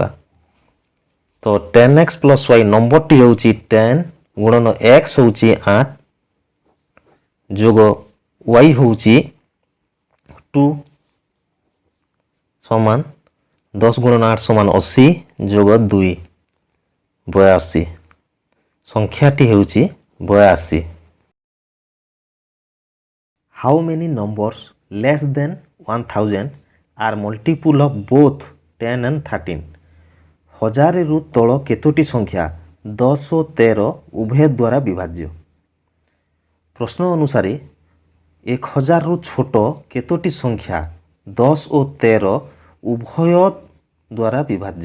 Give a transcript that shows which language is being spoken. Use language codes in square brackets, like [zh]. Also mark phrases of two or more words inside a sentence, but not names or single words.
[or] ତ 10x ପ୍ଲସ୍ y ନମ୍ବରଟି ହେଉଛି 10 ଗୁଣନ x ହେଉଛି 8 ଯୋଗ y ହେଉଛି 2 ସମାନ 10 ଗୁଣନ 8 ସମାନ 80 ଯୋଗ 2 82। ସଂଖ୍ୟାଟି ହେଉଛି 82। [en] How many numbers less than 1000 are multiple of both 10 and 13? [or] 1000 ରୁ ତଳ କେତୋଟି ସଂଖ୍ୟା 10 ଓ 13 ଉଭୟ ଦ୍ୱାରା ବିଭାଜ୍ୟ? ପ୍ରଶ୍ନ ଅନୁସାରେ 1000 ରୁ ଛୋଟ କେତୋଟି ସଂଖ୍ୟା 10 ଓ 13 ଉଭୟ ଦ୍ୱାରା ବିଭାଜ୍ୟ?